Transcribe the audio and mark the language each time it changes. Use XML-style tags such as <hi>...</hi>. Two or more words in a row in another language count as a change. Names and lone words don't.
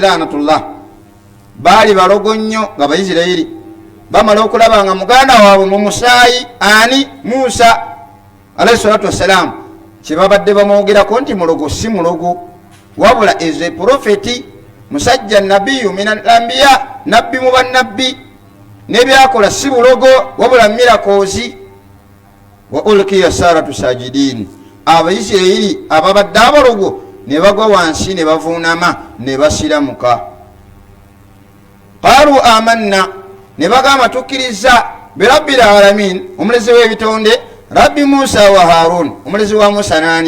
<lg>lanatullah baali balogo nnyo nga Baisirayiri, bamala okulaba nga muganda waabwe mu musaayi ani Musa</lg> <ar>عليه الصلاة والسلام,</ar> <lg>kyebabadde bamwogerako nti mulogo si mulogo wabula eze profeti, musajja</lg> <ar>نبي من الأنبياء,</ar> <lg>nabbi mu bannabbi, n'ebyakola si bulogo wabula mirakozi.</lg> <ar>وألقي السحرة ساجدين,</ar> <lg>Abaisirayiri ababadde abalogo ne bagwa wansi ne bavuunama ne basiramuka.</lg> <ar>قالوا آمنا,</ar> <lg>ne bagamba tukkiriza</lg> <ar>برب العالمين,</ar> <lg>omulezi w'ebitonde,</lg> <ar>رب موسى وهارون,</ar> <lg>omulezi wa Musa nani?</lg>